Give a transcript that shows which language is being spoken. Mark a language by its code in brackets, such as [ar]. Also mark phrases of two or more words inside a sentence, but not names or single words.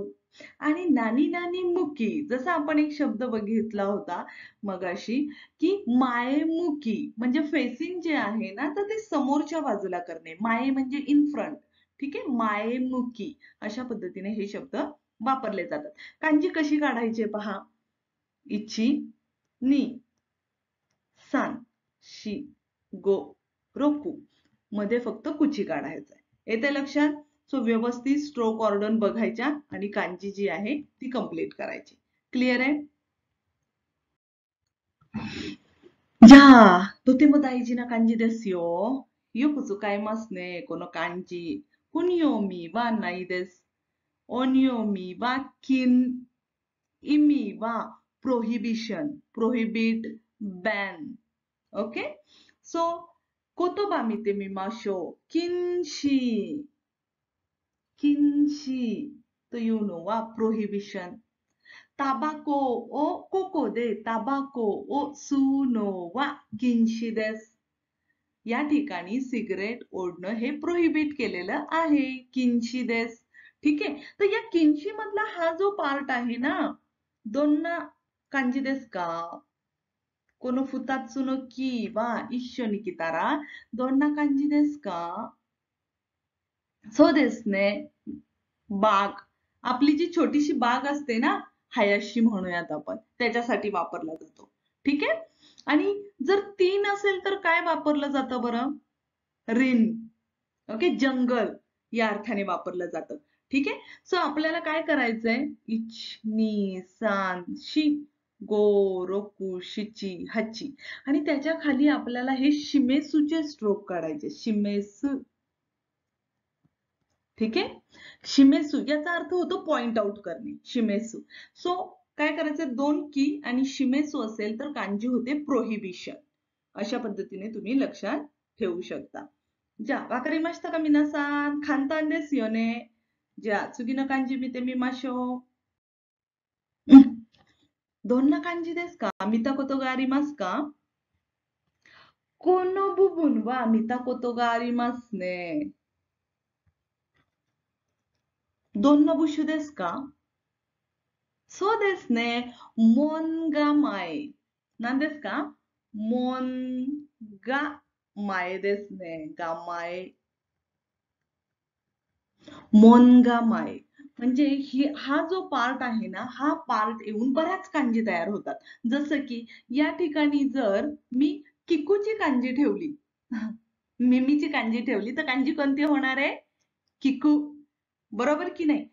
[mr] आणि [ja] 何何向き [mr] जसा आपण एक शब्द बघितला होता मगाशी की मायेमुकी म्हणजे फेसिंग जे आहे ना तर ते समोरच्या बाजूला करणे. माये म्हणजे [en] in front. [mr] ठीक आहे. मायेमुकी अशा पद्धतीने हे शब्द वापरले जातात. कांजी कशी काढायची पहा. [ja] 一二三四五六 [mr] मध्ये फक्त कुची काढायचं आहे. येते लक्षात. सो व्यवस्थित [en] stroke order [mr] बघायच्या आणि कांजी जी आहे ती कंप्लीट करायची. क्लिअर आहे. [ja] じゃあ、とても大事な漢字ですよ。よく使いますね、この漢字。訓読みはないです。音読みは禁。意味は [en] prohibition, prohibit, ban. Okay? So, [ja] 言葉見てみましょう。禁止。禁止というのは prohibition。タバコを、ここでタバコを吸うのは禁止です。 [mr] या ठिकाणी सिगरेट ओढणं हे प्रोहिबिट केलेलं आहे. [ja] 禁止です. [mr] ठीक आहे. तर या किंशी मधला हा जो पार्ट आहे ना, [ja] どんな漢字ですか. この二つのキは一緒に来たらどんな感じですか。そうですね。बाग. [mr] आपली जी छोटीशी बाग असते ना, हायाशी म्हणूयात आपण, त्याच्यासाठी वापरला जातो. ठीक आहे. आणि जर 3 असेल तर काय वापरलं जातं बरं. रिन. ओके. जंगल या अर्थाने वापरलं जातं. ठीक आहे. सो आपल्याला काय करायचंय. [ja] 一二三四五六七八 [mr] आणि त्याच्या खाली आपल्याला हे शिमेसूचे स्ट्रोक काढायचे. शिमेसू. ठीक आहे. शिमेसू याचा अर्थ होतो [en] point out [mr] करणे. शिमेसू. सो काय करायचं. 2 की आणि शिमेसू असेल तर कांजी होते प्रोहिबिशन. अशा पद्धतीने तुम्ही लक्षात ठेवू शकता. [ja] じゃあ、わかりましたか皆さん。簡単ですよね。じゃあ、次の漢字見てみましょう。どんな漢字ですか。見たことがありますか。この部分は見たことがありますね。どんな部首ですか。そうですね。門構え。何ですか。門構えですね。 [mr] 構え。मोनगामाय म्हणजे हा जो पार्ट आहे ना, हा पार्ट येऊन बऱ्याच कांजी तयार होतात. जसं की या ठिकाणी जर मी किकूची कांजी ठेवली, मिमीची कांजी ठेवली तर कांजी कोणती होणार आहे. किकू. बरोबर की नाही.